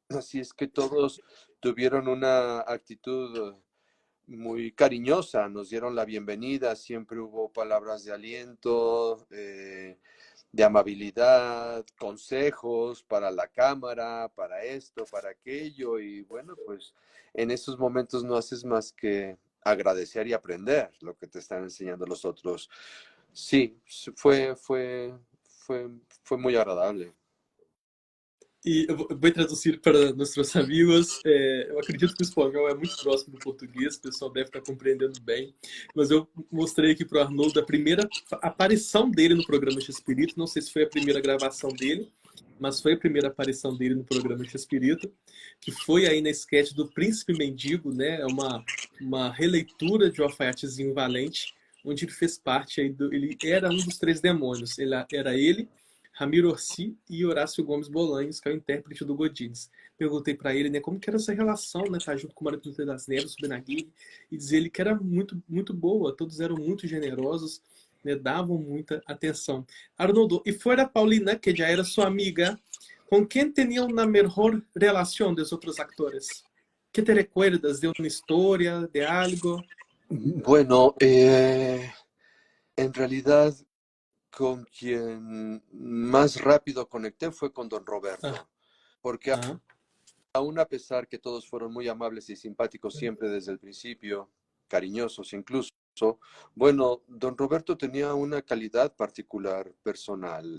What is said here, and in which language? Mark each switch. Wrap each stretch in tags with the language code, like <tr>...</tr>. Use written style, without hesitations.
<es>Así es que todos tuvieron una actitud muy cariñosa, nos dieron la bienvenida, siempre hubo palabras de aliento, de amabilidad, consejos para la cámara, para esto, para aquello, y bueno, pues en esos momentos no haces más que agradecer y aprender lo que te están enseñando los otros. Sí, fue, fue muy agradable.</es> <pt>E eu vou traduzir para nossos amigos. Eu acredito que o espanhol é muito próximo do português, o pessoal deve estar compreendendo bem. Mas eu mostrei aqui para o Arnoldo a primeira aparição dele no programa X-Espírito. Não sei se foi a primeira gravação dele, mas foi a primeira aparição dele no programa X-Espírito, que foi aí na sketch do Príncipe Mendigo, né? É uma releitura de O Alfaiatezinho Valente, onde ele fez parte aí do. Ele era um dos três demônios. Era ele, Ramiro Orsi e Horácio Gomes Bolanhos, que é o intérprete do Godines. Perguntei para ele, né, como que era essa relação, né, tá junto com o Mário das Neves, o Benaguiri, e dizer ele que era muito, muito boa, todos eram muito generosos, né, davam muita atenção. Arnoldo, e fora Paulina, que já era sua amiga, com quem tinham uma melhor relação dos outros atores?</pt> <es>Que te recuerdas de uma história, de algo? Bueno, en realidad con quien más rápido conecté fue con don Ah, Roberto, porque ah, aún a pesar que todos fueron muy amables y simpáticos siempre desde el principio, cariñosos incluso, bueno, don Roberto tenía una calidad particular personal.</es>